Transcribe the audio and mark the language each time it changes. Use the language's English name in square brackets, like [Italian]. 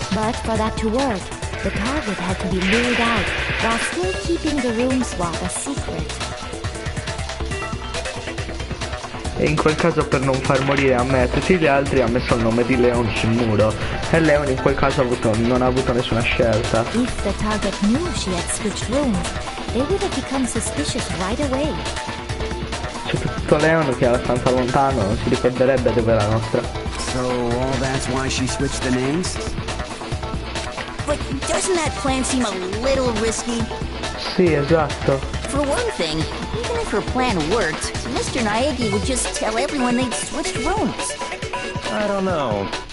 [English] But for that to work, the target had to be lured out while still keeping the room swap a secret. [Italian] E in quel caso, per non far morire a me e a tutti gli altri, ha messo il nome di Leon sul muro. E Leon in quel caso non ha avuto nessuna scelta. [English] If the target knew she had switched rooms, they would have become suspicious right away. [Italian] Soprattutto Leon, che è abbastanza lontano, non si ricorderebbe dove è la nostra. [English] So all that's why she switched the names? But doesn't that plan seem a little risky? [Italian] Sì, esatto. [English] For one thing, even if her plan worked, Mr. Naegi would just tell everyone they'd switched rooms. I don't know.